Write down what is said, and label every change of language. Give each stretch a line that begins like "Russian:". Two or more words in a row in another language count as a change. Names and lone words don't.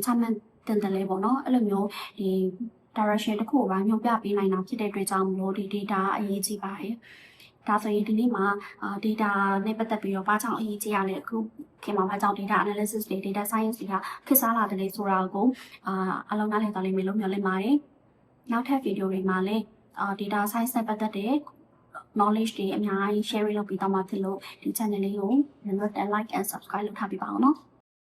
Burmese: ချမှတ်တင်တယ်လဲပေါ့နော်အဲ့လိုမျိုးဒီ direction တစ်ခုကိုညွှန်ပြပေးနိုင်တာဖြစ်တဲ့အတွက်ကြောင့်မလို့ဒီ data အရေးကြီးပါတယ်ဒါဆိုရင်ဒီနေ့မှာdata နဲ့ပတ်သက်ပြီးတော့ဘာကြောင့်အရေးကြီးရလဲအခုခင်ဗျာဘာကြောင့်
English: data analysis
Burmese: တွေ
English: data science
Burmese: တွေကဖြစ်စားလာတယ်လေဆိုတာကိုအလုံးနားလည်သွားလိမ့်မယ်လို့မျှော်လင့်ပါတယ်နောက်ထပ်ဗီဒီယိုတွေမှာလည်း
English: data science
Burmese: နဲ့ပတ်သက်တဲ့ knowledge တွေအများကြီး share လုပ်ပြီးတော့မှဖြစ်လို့ဒီ channel လေးကို
English: like and subscribe
Burmese: လုပ်ထားပေးပါအောင်နော်